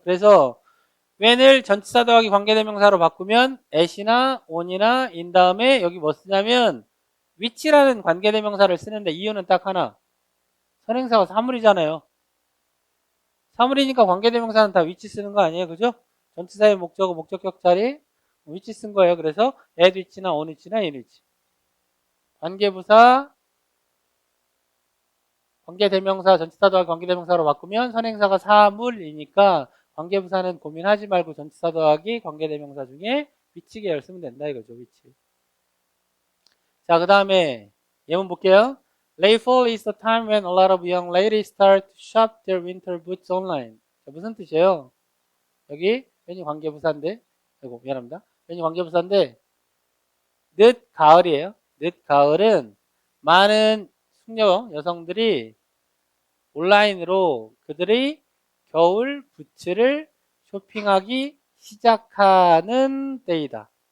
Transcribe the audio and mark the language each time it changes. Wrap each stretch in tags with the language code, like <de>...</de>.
<ko>그래서 when을 전치사 더하기 관계대명사로 바꾸면 at이나 on이나 in 다음에 여기 뭐 쓰냐면 which라는 관계대명사를 쓰는데 이유는 딱 하나. 선행사가 사물이잖아요. 사물이니까 관계대명사는 다 which 쓰는 거 아니에요? 그죠? 전치사의 목적어, 목적격 자리 which 쓴 거예요. 그래서 at which나 on which나 in which. 관계부사 관계대명사 전치사 더하기 관계대명사로 바꾸면 선행사가 사물이니까 관계부사는 고민하지 말고 전치사 더하기 관계대명사 중에 which 계열 쓰면 된다 이거죠. which. 자, 그 다음에 예문 볼게요.</ko> <en>Late fall is the time when a lot of young ladies start to shop their winter boots online.</en> <ko>자, 무슨 뜻이에요? 여기 왠지 관계부사인데, 아이고 미안합니다. 왠지 관계부사인데 늦 가을이에요. 늦 가을은 많은 숙녀 여성들이 온라인으로 그들의 겨울 부츠를 쇼핑하기 시작하는 때이다.</ko>